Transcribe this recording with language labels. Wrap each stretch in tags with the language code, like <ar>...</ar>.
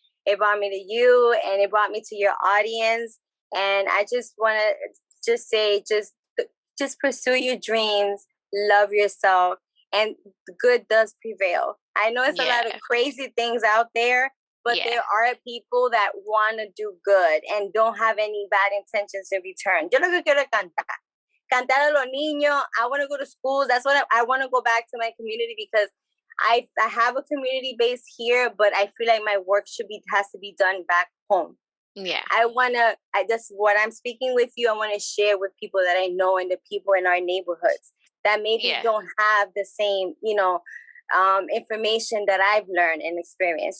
<en>It brought me to you and it brought me to your audience. And I just want to just say, just pursue your dreams, love yourself, and good does prevail. I know it's a lot of crazy things out there, but there are people that want to do good and don't have any bad intentions in return.</en> <es>Yo lo que quiero es cantar a los niños.</es> <en>I want to go to schools. That's what I want to go back to my community because I have a community base here, but I feel like my work has to be done back home. Yeah. That's what I'm speaking with you. I want to share with people that I know and the people in our neighborhoods that maybe don't have the same, information that I've learned and experienced.</en>